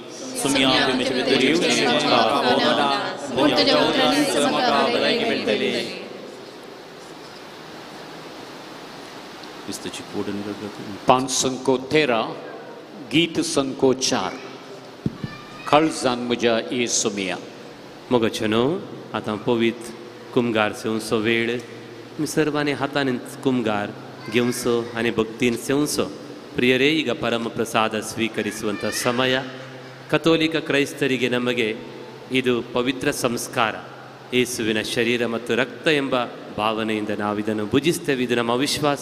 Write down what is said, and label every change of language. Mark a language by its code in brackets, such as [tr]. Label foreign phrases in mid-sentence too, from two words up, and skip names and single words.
[kok] पान संको 13 गीत संको 4 काळजान म्हज्या येसुमिया मोगचनो आतां पवित्र कुमगार सेवंचो वेळ आमी सर्वांनी हातान कुमगार घेवंचो आनी भक्तीन सेवंचो [kn] ಪ್ರಿಯರೇ ಈಗ ಪರಮ ಪ್ರಸಾದ ಸ್ವೀಕರಿಸುವಂಥ ಸಮಯ. ಕಥೋಲಿಕ ಕ್ರೈಸ್ತರಿಗೆ ನಮಗೆ ಇದು ಪವಿತ್ರ ಸಂಸ್ಕಾರ, ಯೇಸುವಿನ ಶರೀರ ಮತ್ತು ರಕ್ತ ಎಂಬ ಭಾವನೆಯಿಂದ ನಾವಿದನ್ನು ಭುಜಿಸ್ತೇವೆ. ಇದು ನಮ್ಮ ವಿಶ್ವಾಸ.